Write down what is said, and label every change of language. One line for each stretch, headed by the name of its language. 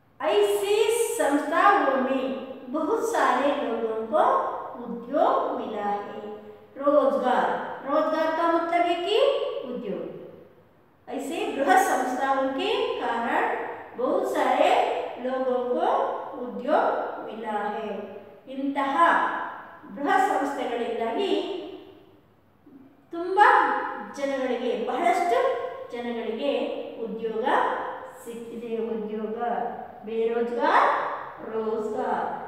Hindi: ऐसी संस्थाओं में बहुत सारे लोगों को उद्योग मिला है. रोजगार का मतलब है कि उद्योग. ऐसे बृहत संस्थाओं के कारण बहुत सारे लोगों को उद्योग मिला है.
Kannada: ಇಂತಹ ಬೃಹತ್ ಸಂಸ್ಥೆಗಳಿಂದಾಗಿ ತುಂಬ ಜನಗಳಿಗೆ, ಬಹಳಷ್ಟು ಜನಗಳಿಗೆ ಉದ್ಯೋಗ ಸಿಕ್ಕಿದೆ.
Hindi: ಉದ್ಯೋಗ, बेरोजगार, रोजगार.